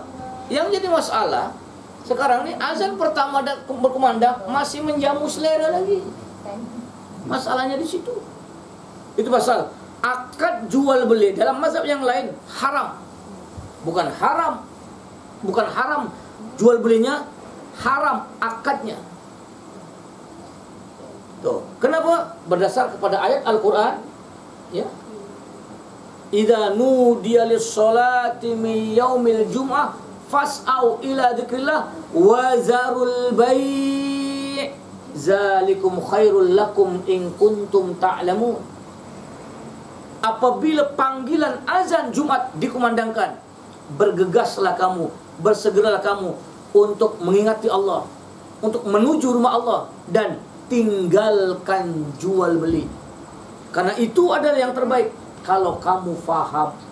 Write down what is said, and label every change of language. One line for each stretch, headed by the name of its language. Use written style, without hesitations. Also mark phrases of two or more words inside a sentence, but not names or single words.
Malay: Yang jadi masalah sekarang ni azan pertama dan berkumandang masih menjamu selera lagi. Masalahnya di situ. Itu pasal akad jual beli dalam mazhab yang lain haram. Bukan haram jual belinya, haram akadnya. Tuh, kenapa? Berdasar kepada ayat Al-Qur'an, ya.
Arabic: إذا نودي للصلاة من يوم الجمعة فاسعوا إلى ذكر الله وذروا البيع ذلكم خير لكم إن كنتم تعلمون.
Malay: Apabila panggilan azan Jumat dikumandangkan, bergegaslah kamu, bersegeralah kamu untuk mengingati Allah, untuk menuju rumah Allah, dan tinggalkan jual beli. Karena itu adalah yang terbaik kalau kamu faham.